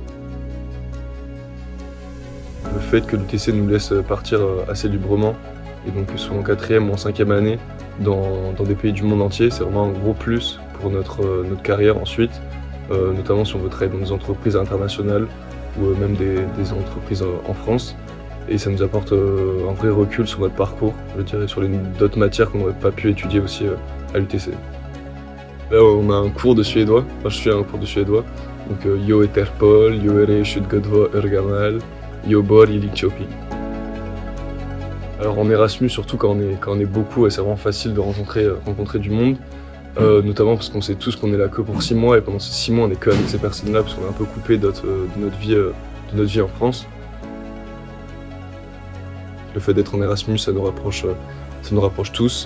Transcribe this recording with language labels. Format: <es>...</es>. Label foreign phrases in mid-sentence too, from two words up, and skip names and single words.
<fr>Le fait que l'UTC nous laisse partir assez librement, et donc soit en 4e ou en 5e année, dans des pays du monde entier, c'est vraiment un gros plus pour notre carrière ensuite, notamment si on veut travailler dans des entreprises internationales ou même des entreprises en France. Et ça nous apporte un vrai recul sur notre parcours, je dirais, sur d'autres matières qu'on n'aurait pas pu étudier aussi à l'UTC. Là, on a un cours de suédois, enfin je suis à un cours de suédois, donc</fr> <sv>yo heter Paul, yo är 22 år gammal, yo bor i Linköping.</sv> <fr>Alors en Erasmus, surtout quand on est beaucoup, c'est vraiment facile de rencontrer du monde, notamment parce qu'on sait tous qu'on est là que pour 6 mois, et pendant ces 6 mois on n'est que avec ces personnes-là, parce qu'on est un peu coupé de notre vie en France. Le fait d'être en Erasmus, ça nous rapproche tous.</fr>